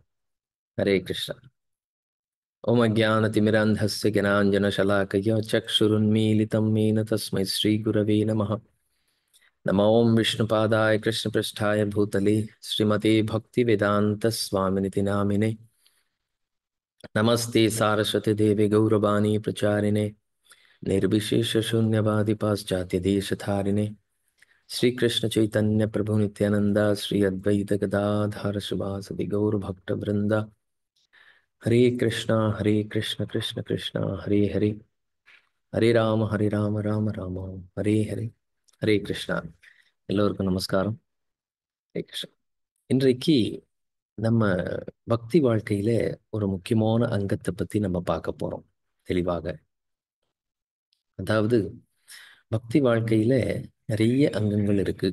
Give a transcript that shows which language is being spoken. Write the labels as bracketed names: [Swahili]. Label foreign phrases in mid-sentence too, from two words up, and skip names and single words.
[Sanskrit] हरे कृष्ण. ओम् अज्ञानतिमिरान्धस्य ज्ञानाञ्जनशलाकया चक्षुरुन्मीलितं येन तस्मै श्रीगुरवे नमः. नम ओम् विष्णुपादाय कृष्णप्रेष्ठाय भूतले श्रीमते भक्तिवेदान्तस्वामिन्निति नामिने. नमस्ते सारस्वते देवे गौरवाणी प्रचारिणे निर्विशेषशून्यवादि पाश्चात्यदेशधारिणे श्रीकृष्ण प्रभु नित्यानंदा श्री अद्वैत गदाधर शिवासदि गौरभक्तवृंद. हरे कृष्ण कृष्ण कृष्ण हरे हरे, हरे राम राम राम हरे हरे. [Tamil] ஹரே கிருஷ்ணா. எல்லோருக்கும் நமஸ்காரம். ஹரே கிருஷ்ணா. இன்றைக்கு நம்ம பக்தி வாழ்க்கையில ஒரு முக்கியமான அங்கத்தை பத்தி நம்ம பார்க்க போறோம் தெளிவாக. அதாவது பக்தி வாழ்க்கையில நிறைய அங்கங்கள் இருக்கு.